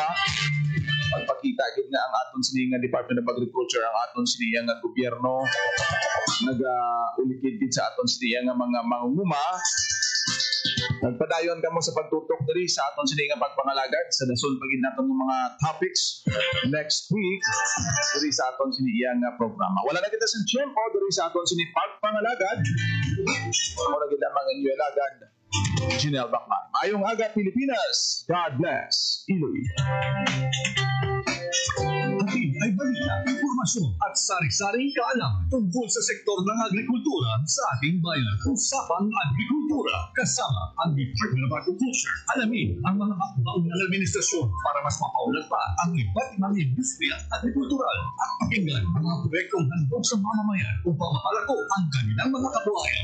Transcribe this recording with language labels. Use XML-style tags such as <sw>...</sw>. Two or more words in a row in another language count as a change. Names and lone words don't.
<hil>Pagpakita gid nga ang aton sini nga Department of Agriculture, ang aton sini nga gobyerno naga-ulikid gid sa aton sini nga mga mangunguma. Nagpadayon kamo sa pagtutok diri sa aton sini nga pagpangalagad sa dason pagid naton ng mga topics</hil> <en>next week</en> <hil>diri sa aton sini nga programa. Wala na kita sa tiyempo diri sa aton sini pagpangalagad. Ako na gid ang mga inyo alagad. Janelle Bacman. Ayong aga Pilipinas.</hil> <en>God bless.</en> <hil>Iloy.</hil> <tl>Atin ay balita, impormasyon at sari-saring kaalaman tungkol sa sektor ng agrikultura sa ating bayan. Usapang Agrikultura kasama ang Department of Agriculture. Alamin ang mga hakbang ng administrasyon para mas mapaunlad pa ang iba't ibang industriya at agrikultural at pakinggan ang mga proyektong handog sa mamamayan upang mapalako ang kanilang mga kabuhayan.</tl>